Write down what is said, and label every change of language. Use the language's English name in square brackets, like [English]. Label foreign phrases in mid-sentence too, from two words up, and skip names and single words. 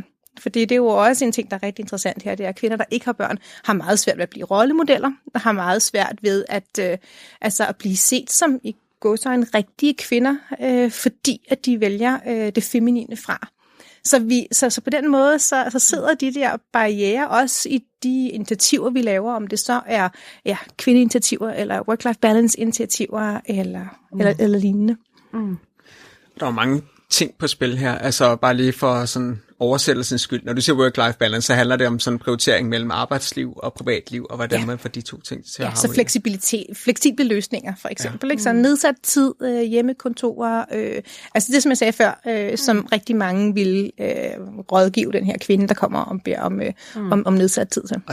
[Danish] Fordi det er jo også en ting, der er rigtig interessant her, det er, at kvinder, der ikke har børn, har meget svært ved at blive rollemodeller, og har meget svært ved at blive set som gå så en rigtige kvinder, fordi at de vælger det feminine fra. Så på den måde, så sidder de der barrierer også i de initiativer, vi laver, om det så er kvindeinitiativer, eller [English] work-life balance- [Danish] initiativer, eller lignende. Der er mange ting på spil her, bare lige for sådan oversættelsens skyld. Når du siger [English] work-life balance, [Danish] så handler det om sådan en prioritering mellem arbejdsliv og privatliv, og hvordan man får de to ting til at harmonere. Så fleksible løsninger, for eksempel. Ikke? Så nedsat tid, hjemmekontorer, altså det, som jeg sagde før, som rigtig mange vil rådgive den her kvinde, der kommer og beder om nedsat tid til.